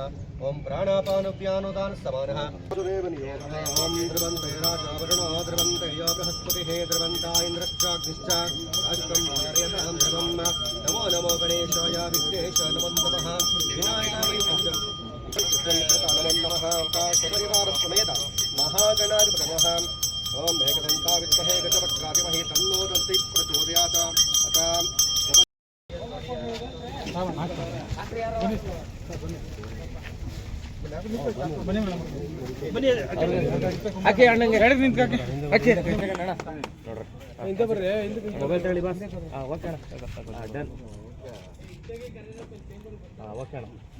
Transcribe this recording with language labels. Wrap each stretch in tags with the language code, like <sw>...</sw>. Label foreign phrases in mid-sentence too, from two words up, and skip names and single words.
<sa>ओम प्राणापानव्यानोदान समानः ओम द्रवन्ते राजा वरुणो द्रवन्ते यो बृहस्पतिः द्रवन्ता इन्द्रश्चाग्निश्च अष्टं वारयतां ध्रुवं नमो नमो गणेशाय विघ्नेशाय नमो नमः विनायकाय नमो नमः सपरिवारसमेत महागणाधिपतये नमः ओम मेघदन्ताय विद्महे गजवक्त्राय धीमहि तन्नो दन्ति प्रचोदयात् अतः</sa> <kn>ಹಾಕಿ ಅಣ್ಣಂಗೆ ಎಡಕ್ಕೆ ನಿಂತ್ಕಾಕಿ ಹಾಕಿ ಇಂತ ಬರ್ರಿ ಮೊಬೈಲ್ ತಗೊಳ್ಳಿ ಬಾ ಓಕೆ ಅಣ್ಣ</kn> <en>done okay</en> <kn>ಅಣ್ಣ</kn>